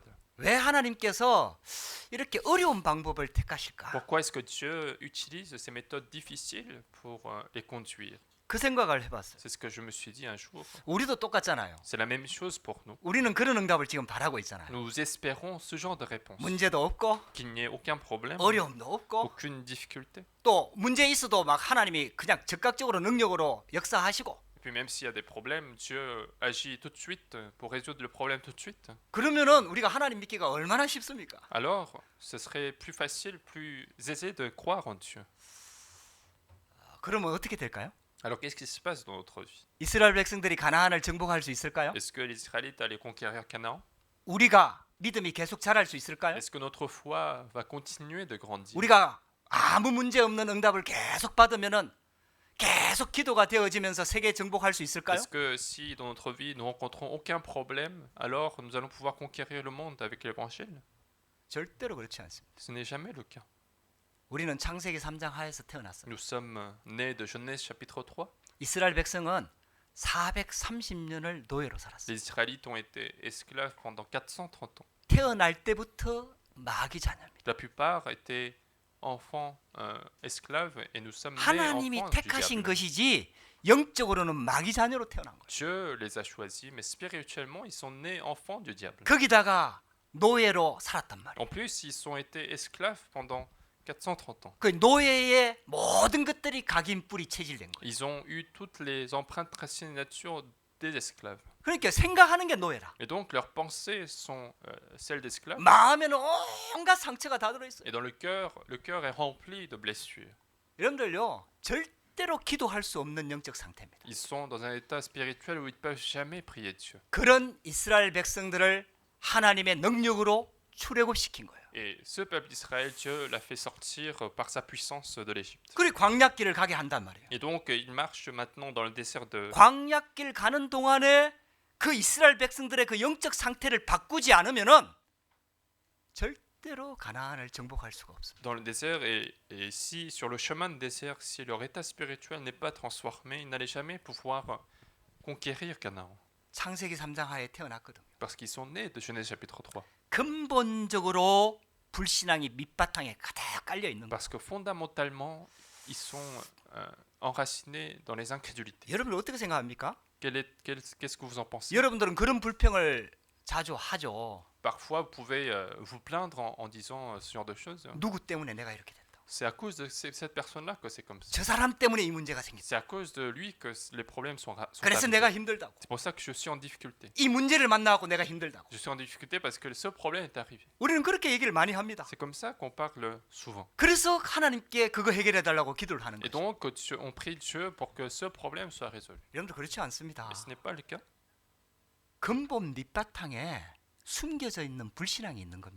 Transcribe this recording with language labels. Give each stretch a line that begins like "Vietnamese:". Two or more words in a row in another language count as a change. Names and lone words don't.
Korean: 왜 하나님께서 이렇게 어려운 방법을 택하실까?
French: Pourquoi est-ce que Dieu utilise ces méthodes difficiles pour les conduire?
Korean: 그 생각을 해봤어요.
French: C'est ce que je me suis dit un jour.
Korean: 우리도 똑같잖아요.
French: C'est la même chose pour nous.
Korean: 우리는 그런 응답을 지금 바라고 있잖아요.
French: Nous espérons ce genre de réponse.
Korean: 문제도 없고
French: Qu'il n'y ait aucun problème,
Korean: 어려움도 없고
French: aucune difficulté.
Korean: 또 문제 있어도 막 하나님이 그냥 즉각적으로 능력으로 역사하시고
French: Et puis même s'il y a des problèmes, Dieu agit tout de suite pour résoudre le problème tout de suite.
Korean: 그러면은 우리가 하나님 믿기가 얼마나 쉽습니까?
French: Alors, ce serait plus facile, plus aisé de croire en Dieu.
Korean: 그러면 어떻게 될까요?
French: Alors qu'est-ce qui se passe dans notre vie?
Korean: 이스라엘 백성들이 가나안을 정복할 수 있을까요?
French: Est-ce que les Israélites allaient conquérir Canaan?
Korean: 우리가 믿음이 계속 자랄 수 있을까요?
French: Est-ce que notre foi va continuer de grandir?
Korean: 우리가 아무 문제 없는 응답을 계속 받으면은 계속 기도가 되어지면서 세계 정복할 수 있을까요?
French: Est-ce que si dans notre vie nous rencontrons aucun problème, alors nous allons pouvoir conquérir le monde avec l'évangile?
Korean: 절대로 그렇지 않습니다.
French: Ce n'est jamais le cas.
Korean: 우리는 창세기 3장 하에서 태어났어요.
French: Nous sommes nés de Genèse chapitre 3.
Korean: 이스라엘 백성은 430년을 노예로 살았어요.
French: Les Israélites ont été esclaves pendant 430 ans.
Korean: 태어날 때부터 마귀 자녀입니다.
French: La plupart étaient enfants esclaves et nous sommes nés
Korean: 하나님이
French: enfants du
Korean: 택하신
French: diable.
Korean: 것이지 영적으로는 마귀 자녀로 태어난 거예요.
French: Dieu les a choisis, mais spirituellement, ils sont nés enfants du diable.
Korean: 거기다가 노예로 살았단 말이에요.
French: En plus, ils ont été esclaves pendant 430 ans.
Korean: 그 노예의 모든 것들이 각인 뿌리 체질된 거예요.
French: Ils ont eu toutes les empreintes racines et nature des esclaves.
Korean: 그러니까 생각하는 게 노예라.
French: Et donc, leurs pensées sont celles d'esclaves.
Korean: 마음에는 온갖 상처가 다 들어있어요.
French: Et dans le cœur est rempli de blessures.
Korean: 여러분들요, 절대 절대로 기도할 수 없는 영적 상태입니다.
French: Ils sont dans un état spirituel où ils ne peuvent jamais prier Dieu.
Korean: 그런 이스라엘 백성들을 하나님의 능력으로 출애굽시킨 거예요.
French: Et ce peuple d'Israël, Dieu l'a fait sortir par sa puissance de l'Égypte.
Korean: 그리 광야길을 가게 한단 말이에요.
French: Et donc, ils marchent maintenant dans le désert de...
Korean: 광야길 가는 동안에 그 이스라엘 백성들의 그 영적 상태를 바꾸지 않으면은 절대로 가나안을 정복할 수가 없습니다.
French: dans le désert et si sur le chemin de désert, si leur état spirituel n'est pas transformé, ils n'allaient jamais pouvoir conquérir Canaan.
Korean: 창세기 3장 하에 태어났거든요.
French: Parce qu'ils sont nés de Genèse chapitre 3.
Korean: 근본적으로 불신앙이 밑바탕에 가득 깔려 있는 거예요.
French: Parce que fondamentalement, ils sont enracinés dans les incrédulités.
Korean: 여러분 어떻게 생각합니까?
French: Qu'est-ce que vous en pensez?
Korean: 여러분들은 그런 불평을 자주 하죠.
French: Parfois, vous pouvez vous plaindre en disant ce genre de choses.
Korean: 누구 때문에 내가 이렇게 됐다.
French: C'est à cause de cette personne-là que c'est comme ça.
Korean: 저 사람 때문에 이 문제가 생겼다.
French: C'est à cause de lui que les problèmes sont
Korean: 그래서
French: arrivés.
Korean: 내가 힘들다고.
French: C'est pour ça que je suis en difficulté.
Korean: 이 문제를 만나고 내가 힘들다고.
French: Je suis en difficulté parce que ce problème est arrivé.
Korean: 우리는 그렇게 얘기를 많이 합니다.
French: C'est comme ça qu'on parle souvent.
Korean: 그래서 하나님께 그거 해결해 달라고 기도를 하는
French: Et
Korean: 거죠.
French: donc, on prie Dieu pour que ce problème soit résolu.
Korean: 여러분들 그렇지 않습니다.
French: Mais ce n'est pas le cas.
Korean: 근본 밑바탕에 숨겨져 있는 불신앙이 있는 겁니다.